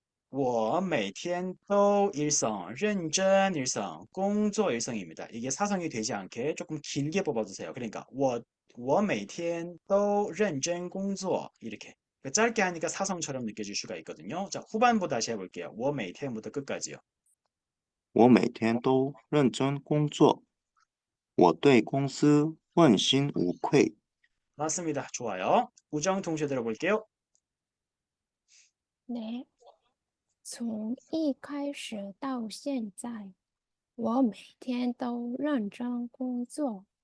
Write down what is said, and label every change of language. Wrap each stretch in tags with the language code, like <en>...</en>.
<zh>我每天都 일성, 认真 일성, 工作</zh> <ko>일성입니다. 이게 사성이 되지 않게 조금 길게 뽑아주세요. 그러니까</ko> <zh>我每天都 认真 工作</zh> <ko>이렇게 짧게 하니까 사성처럼 느껴질 수가 있거든요. 자, 후반부 다시 해볼게요.</ko> <zh>我每天</zh> <ko>부터 끝까지요.</ko> <zh>我每天都认真工作，我对公司问心无愧。</zh> <ko>맞습니다. 좋아요. 우정 통째 들어볼게요. 네.</ko> <zh>从一开始到现在，我每天都认真工作。</zh>